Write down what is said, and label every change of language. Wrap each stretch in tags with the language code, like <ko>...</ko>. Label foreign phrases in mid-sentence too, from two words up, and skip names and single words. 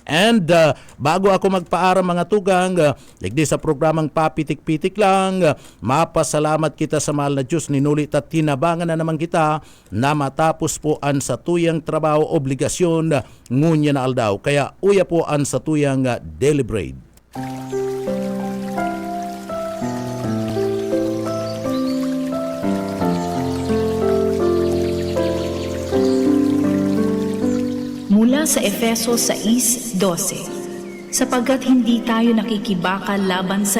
<bik>And bago ako magpaaram mga tugang, ligdi sa programang papitik-pitik lang, mapasalamat kita sa mahal na Diyos, ninulit at tinabangan na naman kita na matapos po ang satuyang trabaho, obligasyon, ngunya na aldaw. Kaya uya po ang satuyang deliberate.</bik> <tl>Mula sa Efeso 6:12, sapagkat hindi tayo nakikibakal laban sa</tl>